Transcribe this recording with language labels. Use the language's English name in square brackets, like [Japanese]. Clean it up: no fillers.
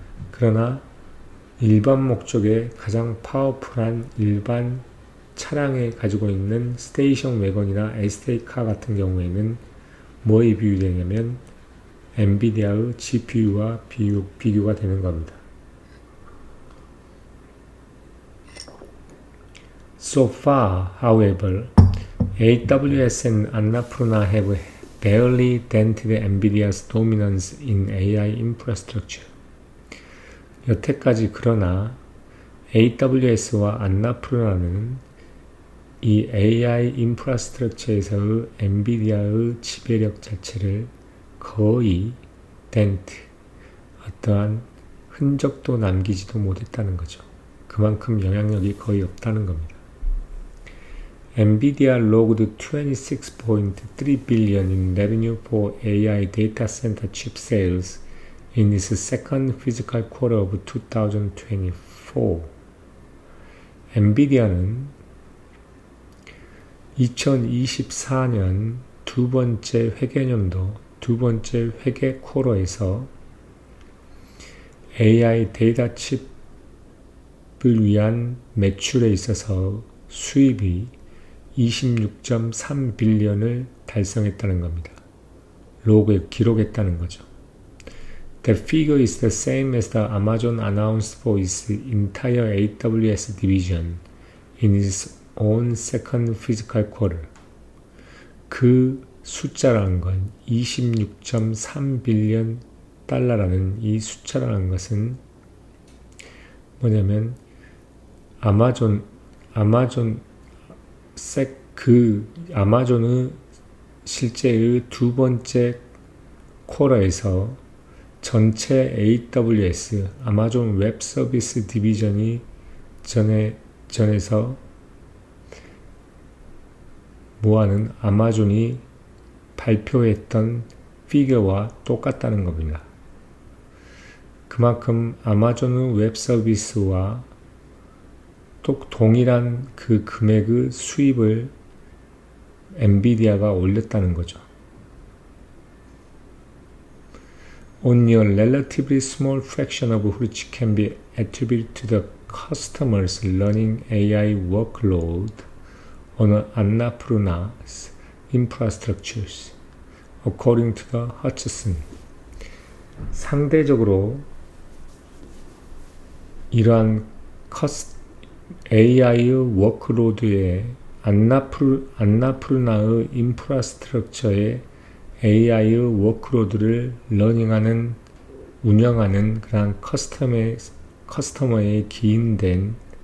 [Korean] 그러나 일반 목적의 가장 파워풀한 일반 차량에 가지고 있는 스테이션 웨건이나 에스테이카 같은 경우에는 뭐에 비유되냐면 엔비디아의 GPU와 비교가 되는 겁니다. [English] So far, however, AWS and Annapurna have barely dented NVIDIA's dominance in AI infrastructure. [Korean] 여태까지 그러나 AWS와 안나푸르나는 이 AI 인프라스트럭처에서의 엔비디아의 지배력 자체를 거의 어떠한 흔적도 남기지도 못했다는 거죠. 그만큼 영향력이 거의 없다는 겁니다. [English] NVIDIA logged 26.3 billion in revenue for AI data center chip sales in its second physical quarter of 2024. [Korean] 엔비디아는 2024년 두 번째 회계 쿼터에서 AI 데이터 칩을 위한 매출에 있어서 수입이 26.3 빌리언을 달성했다는 겁니다. 로그에 기록했다는 거죠. [English] The figure is the same as the Amazon announced for its entire AWS division in its own second physical quarter. [Korean] 그 숫자라는 건 26.3 빌리언 달러라는 이 숫자라는 것은 뭐냐면 아마존의 실제의 두 번째 쿼터에서 전체 AWS, 아마존 웹 서비스 디비전이 전에서 모아는 아마존이 발표했던 피겨와 똑같다는 겁니다. 그만큼 아마존의 웹 서비스와 동일한 그 금액의 수입을 엔비디아가 올렸다는 거죠. [English] Only a relatively small fraction of which can be attributed to the customers running AI workload on Annapurna's infrastructures, according to the Hutchison. [Korean] 상대적으로 이러한 AI의 워크로드에 안나푸르나의 인프라스트럭처에 AI의 워크로드를 운영하는 그런 커스터머의 기인된